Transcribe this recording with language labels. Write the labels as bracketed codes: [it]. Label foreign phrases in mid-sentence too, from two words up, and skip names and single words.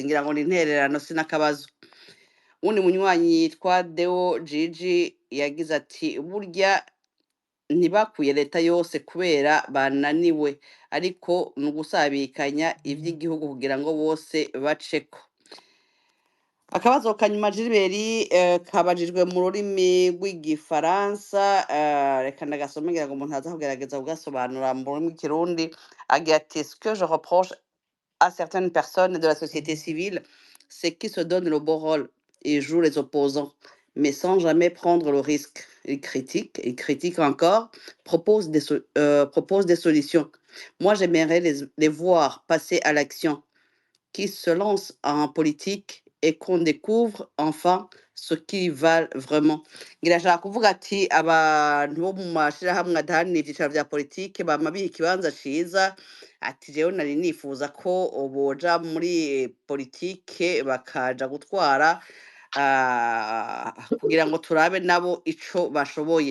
[rn] Ngira ngo ni intererano sinakabazo. Uwundi munywanyi yitwa Deo Gigi yagize ati burya ntibakuye leta yose kubera bananiwe, ariko nugusabikanya ivy'igihugu kugira ngo bose baceko. Akabazo kanyuma Gilbert kabajijwe mu rurimi rw'igifaransa, reka ndagasome ngira ngo umuntu aza kugerageza kugasobanura mu rurimi rw'ikirundi. Agira ati [fr] ce que je reproche à certaines personnes de la société civile, c'est qu'ils se donnent le beau rôle et jouent les opposants, mais sans jamais prendre le risque. Ils critiquent encore, proposent des solutions. Moi, j'aimerais les voir passer à l'action, qui se lancent en politique et qu'on découvre enfin ce qu'ils valent vraiment. [rn] Ngirashaka kuvuga ati abantu bo mu mashirahamwe adaharanira ivyicaro vya politike bama biha ikibanza ciza, ati jewe nari nifuza ko boja muri politike bakaja gutwara kugira ngo turabe nabo ico bashoboye.